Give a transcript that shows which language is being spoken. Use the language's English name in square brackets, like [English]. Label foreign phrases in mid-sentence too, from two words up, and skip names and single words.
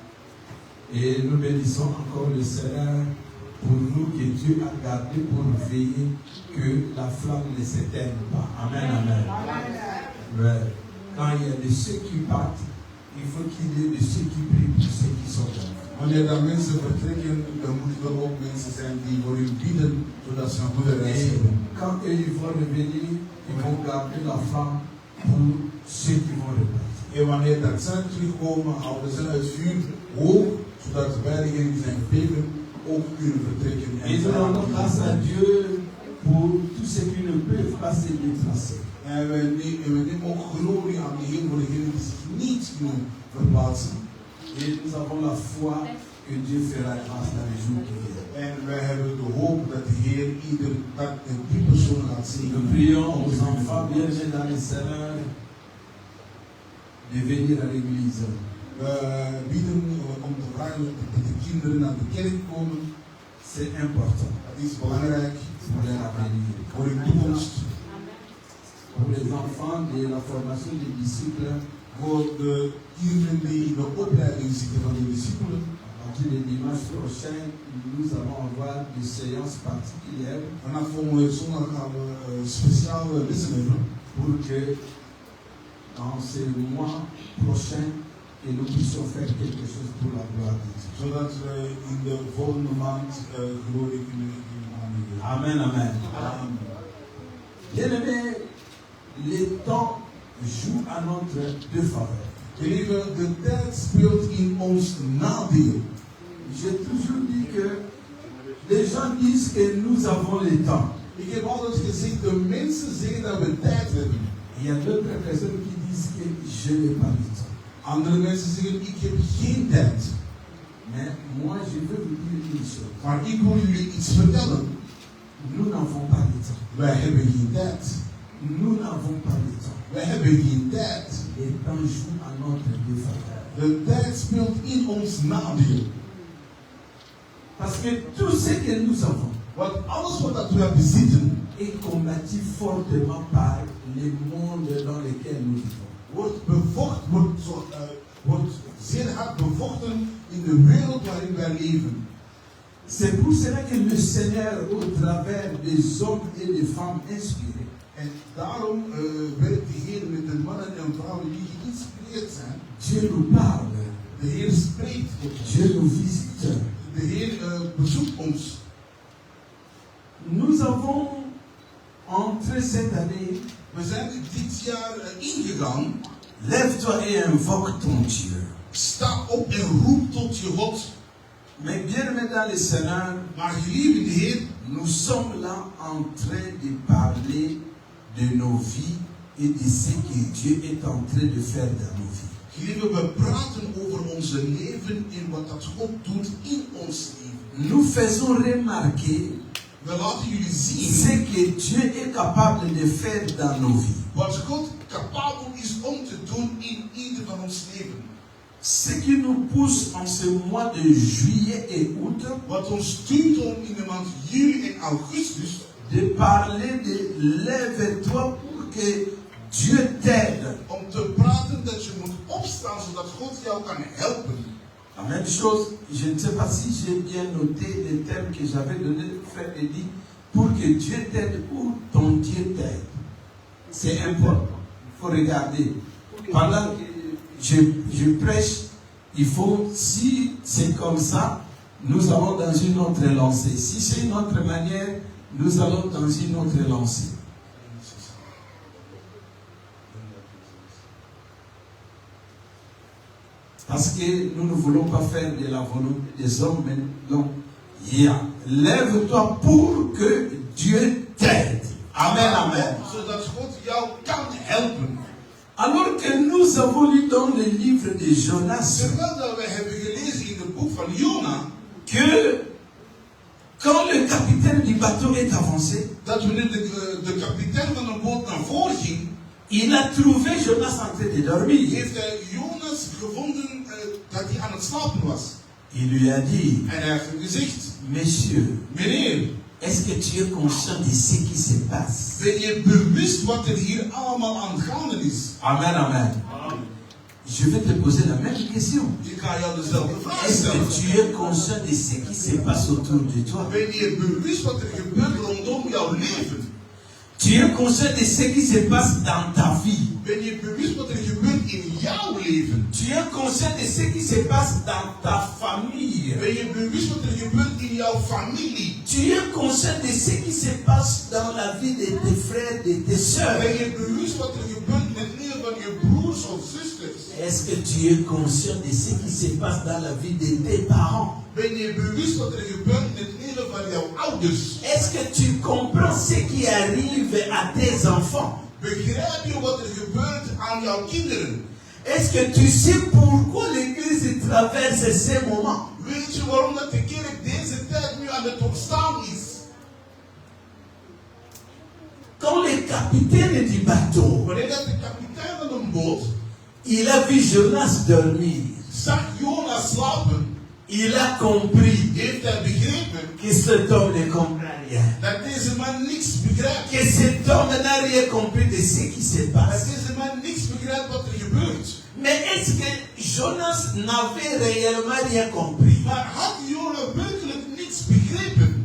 [French] Et nous bénissons encore le Seigneur pour nous que Dieu a gardé pour veiller que la flamme ne s'éteigne pas. Amen, amen. Ouais. Quand il y a de ceux qui partent, il faut qu'il y ait de ceux qui prient pour ceux qui sont là. [Dutch] Wanneer dan mensen vertrekken, dan moeten er ook mensen zijn die voor u bidden, zodat ze een goede reis [French] Et [Dutch] hebben. [French] quand eux ils vont revenir, ils vont garder la flamme pour ceux qui vont repartir. [Dutch] En wanneer dat zij terugkomen, houden ze het vuur hoog, zodat wij degenen die zijn gebleven ook kunnen vertrekken. [French] Et nous rendons grâce à Dieu pour tous ceux qui ne peuvent pas se déplacer. [Dutch] En we nemen ook glorie aan de Heer voor degenen die zich niet kunnen verplaatsen. [French] Et nous avons la foi que Dieu fera grâce dans les jours qui viennent. [Dutch] En wij hebben de hoop dat de Heer die persoon gaat [French] Nous [Dutch] zegenen. [French] prions aux enfants bien-aimés dans le Seigneur de venir à l'église. [Dutch] We bieden om te vragen dat de kinderen naar de kerk komen. [French] C'est important [Dutch] Dat is belangrijk [French] pour leur avenir. [Dutch] voor hun toekomst. [French] Pour les enfants de la formation des disciples, [Dutch] Voor de kinderen die in de opleiding zitten van de discipelen. [French] à partir du dimanche prochain, nous allons avoir des séances particulières [Dutch] Vanaf volgende zondag gaan we speciale lessen hebben. [French] pour que dans ce mois prochain, que nous puissions faire quelque chose pour la gloire de Dieu. [Dutch] Zodat we in de volgende maand glorie kunnen aanbieden. [French] Amen, amen. Amen. Bien-aimés, les temps jouent à notre défaveur. [Dutch] Geliefde, de tijd speelt in ons nadeel. [French] J'ai toujours dit que les gens disent que nous avons le temps. [Dutch] Ik heb altijd gezegd, de mensen zeggen dat we tijd hebben. [French] Il y a d'autres personnes qui disent que je n'ai pas le temps. [Dutch] Andere mensen zeggen, ik heb geen tijd. [French] Mais moi, je veux vous dire une chose. [Dutch] Maar ik wil jullie iets vertellen. [French] Nous n'avons pas le temps. [Dutch] Wij hebben geen tijd. [French] Nous n'avons pas le temps. [Dutch] Wij hebben geen tijd. [French] Les temps jouent à notre défaveur. [Dutch] De tijd speelt in ons nadeel. [French] Parce que tout ce que nous avons [Dutch] Want alles wat we bezitten, [French] est combattu fortement par les mondes dans lesquels nous vivons. [Dutch] wordt zeer hard bevochten in de wereld waarin wij leven. [French] C'est pour cela que le Seigneur, au travers des hommes et des femmes inspirés, [Dutch] En daarom werkt de Heer met de mannen en vrouwen die geïnspireerd zijn. [French] Dieu nous parle, [Dutch] De Heer spreekt tot ons. [French] Dieu nous visite. [Dutch] De Heer bezoekt ons. [French] Nous avons entré cette année. [Dutch] We zijn dit jaar ingegaan. [French] Lève-toi et invoque ton Dieu. [Dutch] Sta op en roep tot je God. [French] Mais bien aimé dans le Seigneur, [Dutch] Maar geliefde Heer, [French] nous sommes là en train de parler de nos vies et de ce que Dieu est en train de faire dans nos vies. [Dutch] geliefde, we praten over onze leven en wat dat God doet in ons leven. [French] Nous faisons remarquer [Dutch] We laten jullie zien [French] ce que Dieu est capable de faire dans nos vies. [Dutch] wat God capabel is om te doen in ieder van ons leven. [French] Ce qui nous pousse en ce mois de juillet et août [Dutch] Wat ons doet om in de maand juli en augustus [French] de parler de lève-toi pour que Dieu t'aide. [Dutch] om te praten dat je moet opstaan zodat God jou kan helpen. [French] La même chose, je ne sais pas si j'ai bien noté les thèmes que j'avais donné, frère Eddy, pour que Dieu t'aide ou ton Dieu t'aide. C'est important. Il faut regarder. Pendant que je prêche, il faut, si c'est comme ça, nous allons dans une autre lancée. Si c'est une autre manière, nous allons dans une autre lancée. Parce que nous ne voulons pas faire de la volonté des hommes, mais non. Lève-toi pour que Dieu t'aide. Amen, amen. [Dutch] Zodat God jou kan helpen. [French] Alors que nous avons lu dans le livre de Jonas [Dutch] Terwijl dat we hebben gelezen in het boek van Jona, [French] que quand le capitaine du bateau est avancé, [Dutch] dat wanneer de kapitein van een boot naar voren ging, [French] il a trouvé Jonas en train de dormir. [Dutch] heeft hij Jonas gevonden dat hij aan het slapen was. [French] Il lui a dit, [Dutch] En hij heeft hem gezegd, [French] Monsieur, [Dutch] meneer, [French] est-ce que tu es conscient de ce qui se passe? [Dutch] ben je bewust wat er hier allemaal aan gaande is? [French] Amen, amen. Je vais te poser la même question. [Dutch] Ik ga jou dezelfde vraag [French] Est-ce [Dutch] stellen. [French] que tu es conscient de ce qui se passe autour de toi? [Dutch] Ben je bewust wat er gebeurt rondom jouw leven? [French] Tu es conscient de ce qui se passe dans ta vie? [Dutch] Ben je bewust wat er gebeurt in jouw leven? [French] Tu es conscient de ce qui se passe dans ta famille? [Dutch] Ben je bewust wat er gebeurt in jouw familie? [French] Tu es conscient de ce qui se passe dans la vie de tes frères, de tes sœurs? [Dutch] Ben je bewust wat er gebeurt in het leven van je broers of zusters? [French] Est-ce que tu es conscient de ce qui se passe dans la vie de tes parents? [Dutch] Ben je bewust wat er gebeurt in het leven van jouw ouders? [French] Est-ce que tu comprends ce qui arrive à tes enfants? [Dutch] Begrijp je wat er gebeurt aan jouw kinderen? [French] Est-ce que tu sais pourquoi l'Église traverse ces moments? [Dutch] Weet je waarom dat de kerk deze tijd nu aan het ontstaan is? [French] Quand le capitaine du bateau, [Dutch] Wanneer dat de kapitein van een boot [French] il a vu Jonas dormir, [Dutch] zag Jonas slapen, [French] il a compris [Dutch] heeft hij begrepen [French] que cet homme ne comprend rien. [Dutch] dat deze man niks begrijpt. [French] Que cet homme n'a rien compris de ce qui se [Dutch] Dat [French] passe. [Dutch] deze man niks begrijpt wat er gebeurt. [French] Mais est-ce que Jonas n'avait réellement rien compris? [Dutch] Maar had Jonas werkelijk niks begrepen?